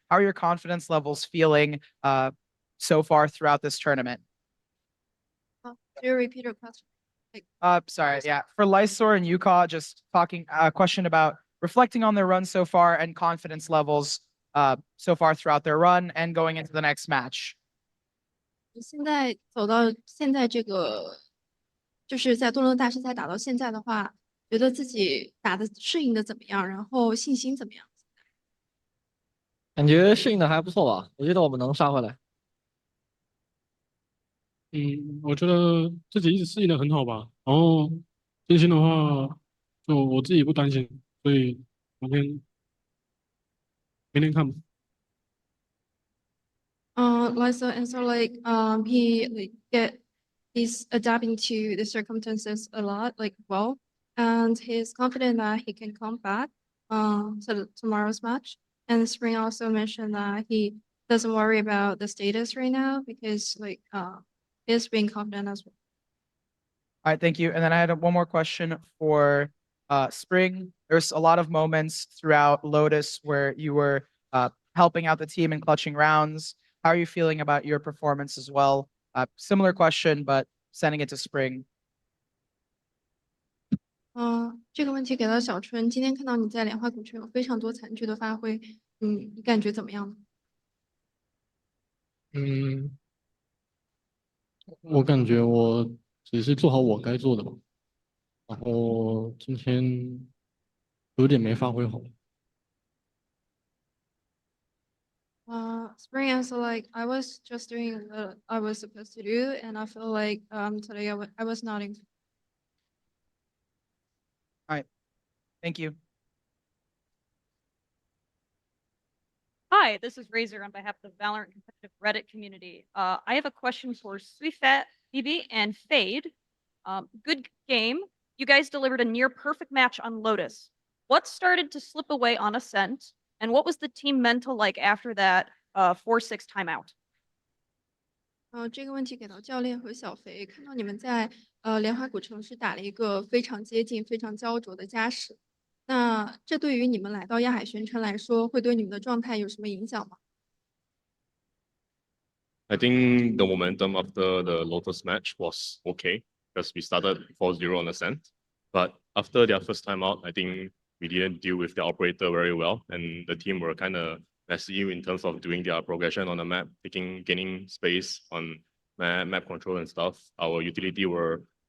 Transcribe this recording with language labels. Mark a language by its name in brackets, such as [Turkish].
[English] How are your confidence levels feeling so far throughout this tournament? Do you repeat your question? Sorry, yeah. For Lysor and UCOB, just talking a question about reflecting on their run so far and confidence levels so far throughout their run and going into the next match. [Chinese] 现在走到现在这个，就是在多伦大师赛打到现在的话，觉得自己打的适应的怎么样？然后信心怎么样？感觉适应的还不错吧，我觉得我们能杀回来。我觉得自己一直适应的很好吧。然后信心的话，就我自己不担心，所以明天看吧。 [English] Lisa, and so like he's adapting to the circumstances a lot, like well, and he's confident that he can come back to tomorrow's match. And Spring also mentioned that he doesn't worry about the status right now because like he's being confident as well. All right, thank you. And then I had one more question for Spring. There's a lot of moments throughout Lotus where you were helping out the team and clutching rounds. How are you feeling about your performance as well? Similar question, but sending it to Spring. [Chinese] 这个问题给到小春。今天看到你在莲花古城有非常多惨剧的发挥，你感觉怎么样呢？我感觉我只是做好我该做的吧，然后今天有点没发挥好。 [English] Spring answer like I was just doing what I was supposed to do, and I feel like today I was not in. All right, thank you. Hi, this is Razor on behalf of the VALORANT competitive Reddit community. I have a question for Suifat, BB, and Fade. Good game. You guys delivered a near perfect match on Lotus. What started to slip away on Ascent, and what was the team mental like after that 4-6 timeout? [Chinese] 这个问题给到教练和小肥，看到你们在莲花古城是打了一个非常接近、非常焦灼的加时，那这对于你们来到亚海玄城来说，会对你们的状态有什么影响吗？ [English] I think the momentum after the Lotus match was okay because we started 4-0 on Ascent, but after their first time out, I think we didn't deal with the operator very well, and the team were kind of messy in terms of doing their progression on the map, gaining space on map control and stuff. Our utility were